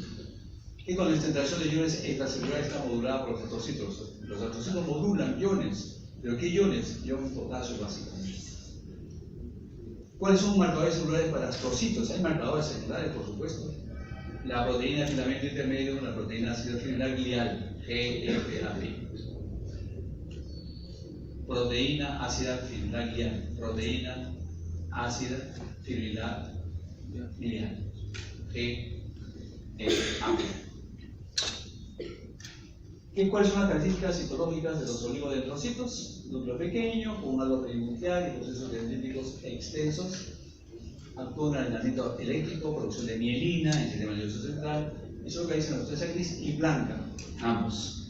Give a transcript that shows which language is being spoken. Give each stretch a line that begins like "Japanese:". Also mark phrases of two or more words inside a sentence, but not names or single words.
Spanish: Y con la concentración de iones extracelulares está modulada por los astrocitos. Los astrocitos modulan iones. ¿Pero qué iones? Iones potasio básicamente. ¿Cuáles son marcadores celulares para astrocitos? Hay marcadores celulares, por supuesto. La proteína de filamento intermedio, la proteína ácida fibrilar glial, GFAP. Proteína ácida fibrilar glial, proteína ácida fibrilar glial, GFAP. ¿Cuáles son las características citológicas de los oligodendrocitos? Núcleo pequeño, con un halo perinuclear y procesos dendríticos extensos. Actúa en aislamiento eléctrico, producción de mielina en el sistema nervioso central. Y se localizan en la sustancia gris y blanca, ambos.